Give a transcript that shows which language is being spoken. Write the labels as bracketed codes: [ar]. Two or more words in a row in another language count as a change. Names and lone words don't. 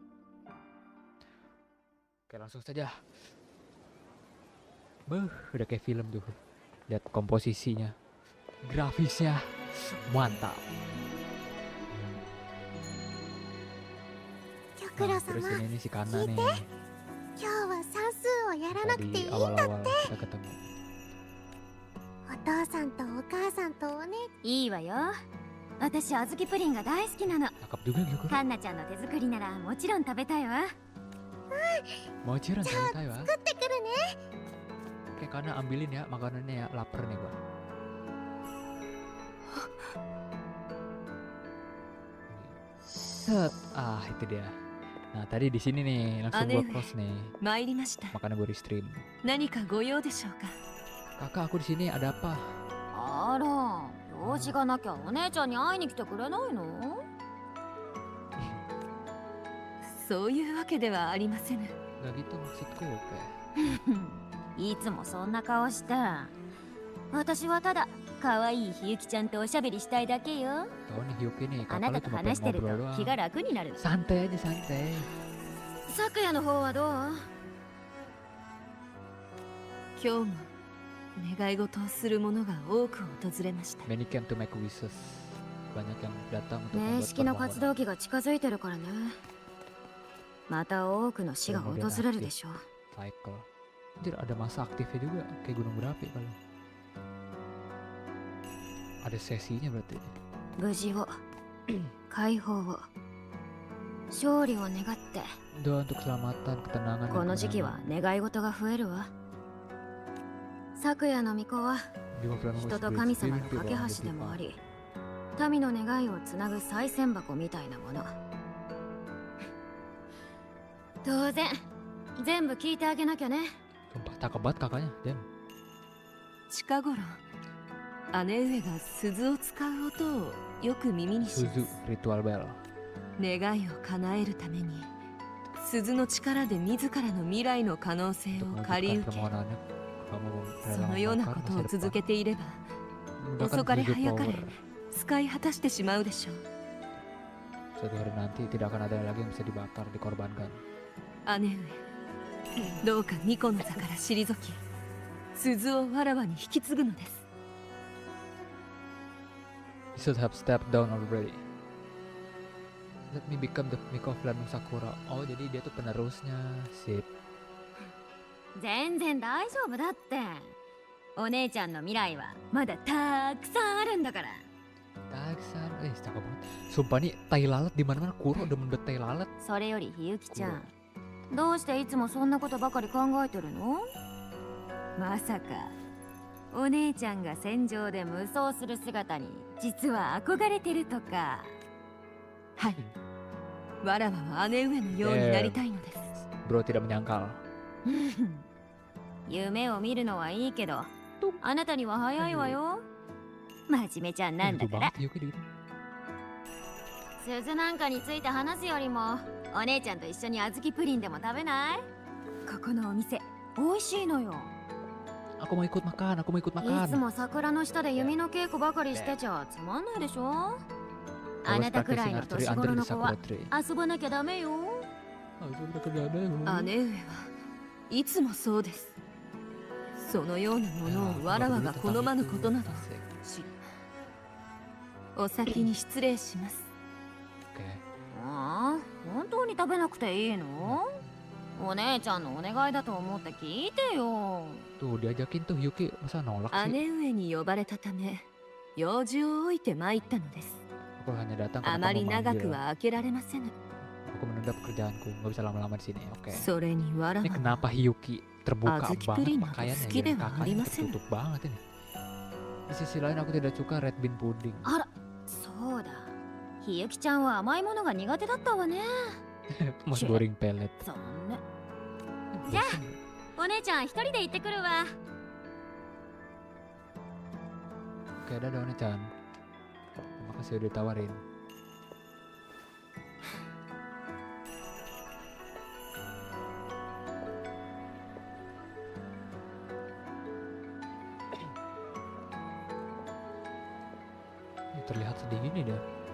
[id] Oke, langsung saja. Udah kayak film tuh. Lihat komposisinya, grafisnya mantap. Nah, terus ini si Kana nih. Tadi awal-awal kita ketemu. [ja] いいわよ。私、あずきプリンが大好きなの。 [id] Cakep juga gitu. [ja] カンナちゃんの手作りならもちろん食べたいわ。 [id] Mau ciran santai ya. Oke, Kana ambilin ya makanannya ya, lapar nih gua. Set, itu dia. Nah, tadi di sini nih langsung gua close nih. Makanan gua Restream. Kakak, aku di sini ada apa? [ja] あら、用事がなきゃお姉ちゃんに会いに来てくれないの？そういうわけではありません。 [id] Gak gitu maksudku, Pe. [ja] いつもそんな顔して。私はただ可愛いひゆきちゃんとおしゃべりしたいだけよ。 [id] Tahu nih Hyuki nih, [ja] あな [id] kakak [ja] た [id] lu [ja] と [id] cuma [ja] 話 [id] pengen [ja] してる [id] ngobrol [ja] と気 [id] doang. [ja] が楽になる。 [id] Santai aja, santai. [ja] 昨夜の方はどう？今日も願い事をする者が多く訪れました。 [en] Many came to make wishes. [id] Banyak yang datang untuk [ja] 面 [id] membuat [ja] 識の活 [id] permohonan. [ja] 動期が近づいてるからね。また多くの死が訪れるでしょう。 [id] Cycle. Anjir, ada masa aktifnya juga kayak gunung berapi kali. Ada sesinya berarti. [ja] 無事を解放を勝利を願って [id] Doa untuk keselamatan, ketenangan, [ja] こ [id] dan [ja] の時期 [id] kemenangan. [ja] は願い事が増えるわ。昨夜の巫女は [id] Jika kalian [ja] 人 [id] mau [ja] と [id] spirit [ja] 神様 [id] spirit [ja] の [id] di [ja] 架け [id] ruang [ja] 橋でもあ [id] Jepang. [ja] り、民の願いをつなぐ賽銭箱みたいなもの。当然全部聞いてあげなきゃね。 [id] Sumpah cakep banget kakaknya, Jen. [ja] 近頃姉上が鈴を使う音をよく耳にしま [id] Suzu [ja] す。 [en] ritual bell. [ja] 願いを叶えるために鈴の力で自らの未来の可能性 [id] Untuk [ja] を借り [id] mewujudkan [ja] 受け、 [id] permohonannya, kamu [ja] そ [id] rela [ja] のような [id] membakar [ja] ことを [id] masa [ja] 続 [id] depan. [ja] けていれば [id] Menggunakan [ja] 遅かれ [id] Suzu [ja] 早かれ [id] power. [ja] 使い果たしてしまうでしょう。 [id] Suatu hari nanti tidak akan ada lagi yang bisa dibakar, dikorbankan. [ja] 姉上、どうか巫女の座から退き、鈴をわらわに引き継ぐのです。 [en] You should have stepped down already. Let me become the Miko of Landung Sakura. [id] Oh, jadi dia tuh penerusnya. Sip. [ja] 全然大丈夫だって。お姉ちゃんの未来はまだたくさんあるんだから。 [id] Taksan, cakep banget. Sumpah nih, tai lalat di mana-mana. Kuro demen banget tai lalat. [ja] それよりひゆきちゃん、どうしていつもそんなことばかり考えてるの？まさかお姉ちゃんが戦場で無双する姿に実は憧れてるとか。はい、わらわは姉上のようになりたいのです。 [id] Bro tidak menyangkal. [ja] 夢を見るのはいいけど、あなたには早いわよ。真面目ちゃんなんだ [id] Lucu [ja] から。 [id] banget Yuki gitu. [ja] 鈴なんかについて話すよりも、お姉ちゃんと一緒に小豆プリンでも食べない？ここのお店美味しいのよ。 [id] Aku mau ikut makan, aku mau ikut [ja] いつ [id] makan. [ja] も桜の下で弓の稽古ばかりしてちゃつまんないでしょ。 [en] I [ja] あ [en] was [ja] なたくらい [en] practicing [ja] の [en] archery [ja] 年 [en] under [ja] 頃 [en] the [ja] の子は [en] sakura tree. [ja] 遊ばなきゃダメよ。姉上はいつもそうです。そのようなものをわらわが好まぬことなどし、お先に失礼します。 [id] Oke. [ja] ああ、本当に食べなくていいの？お姉ちゃんのお願いだと思って聞いてよ。 [id] Tuh diajakin tuh Yuki, masa nolak sih? [ja] 姉上に呼ばれたため用事を置いて参ったのです。 [id] Aku hanya datang [ja] あ [id] karena [ja] ま [id] kamu [ja] り長く [id] memanggil. [ja] は開けられませぬ。 [id] Aku menunda pekerjaanku, nggak bisa lama-lama di sini. Oke. [ja] それにわら [id] Ini [ja] わ [id] kenapa [ja] は [id] Hyuki terbuka [ja] Azuki [id] banget Purin atau pakaiannya [ja] Suki [id] ya? [ja] dewa [id] Kakaknya [ja] arimasen. [id] tertutup banget ini. Di sisi lain aku tidak suka [en] red bean pudding. [ja] あら、そうだ。ひゆきちゃんは甘いものが苦手だったわね。 [id] Mas goreng pelet. [ja] そんな。じゃあ、お姉ちゃん一人で行ってくるわ。 [id] Oke, dadah One-chan. Makasih udah ditawarin. Terlihat sedih gini dia.